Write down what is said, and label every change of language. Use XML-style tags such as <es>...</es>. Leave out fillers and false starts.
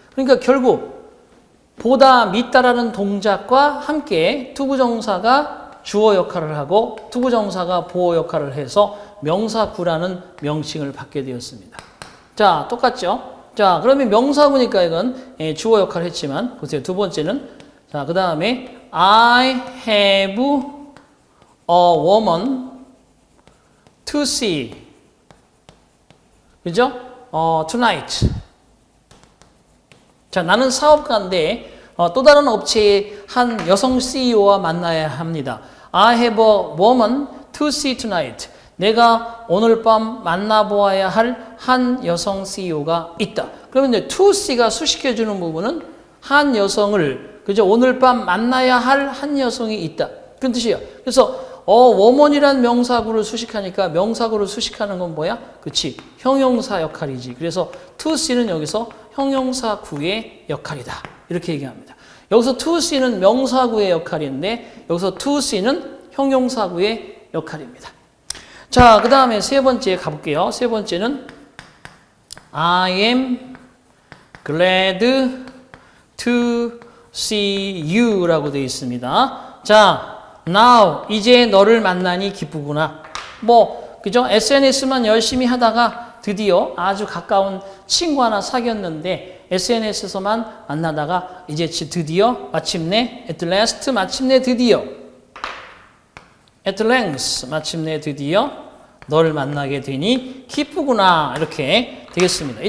<ko>그러니까 결국 보다 믿다라는 동작과 함께 투부정사가 주어 역할을 하고 투부정사가 보어 역할을 해서 명사구라는 명칭을 받게 되었습니다. 자, 똑같죠? 자, 그러면 명사구니까 이건 주어 역할을 했지만 보세요. 두 번째는 자, 그 다음에</ko> <en>I have a woman to see.</en> <ko>그죠? tonight. 자, 나는 사업가인데 또 다른 업체의 한 여성 CEO와 만나야 합니다.</ko> <en>I have a woman to see tonight.</en> <ko>내가 오늘 밤 만나보아야 할 한 여성 CEO가 있다. 그러면 이제 to see가 수식해주는 부분은 한 여성을 그죠? 오늘 밤 만나야 할 한 여성이 있다. 그런 뜻이에요. 그래서 woman이란 명사구를 수식하니까 명사구를 수식하는 건 뭐야? 그치? 형용사 역할이지. 그래서 to see는 여기서 형용사구의 역할이다. 이렇게 얘기합니다. 여기서 to see는 명사구의 역할인데 여기서 to see는 형용사구의 역할입니다. 자, 그 다음에 세 번째 가볼게요. 세 번째는</ko> <en>I am glad to see you</en> <ko>라고 되어 있습니다. 자, now 이제 너를 만나니 기쁘구나. 그죠? SNS만 열심히 하다가 드디어 아주 가까운 친구 하나 사귀었는데 SNS에서만 만나다가 이제 드디어 마침내</ko> <en>at last</en> <ko>마침내 드디어</ko> <en>at length</en> <ko>마침내 드디어 너를 만나게 되니 기쁘구나 이렇게 되겠습니다.</ko>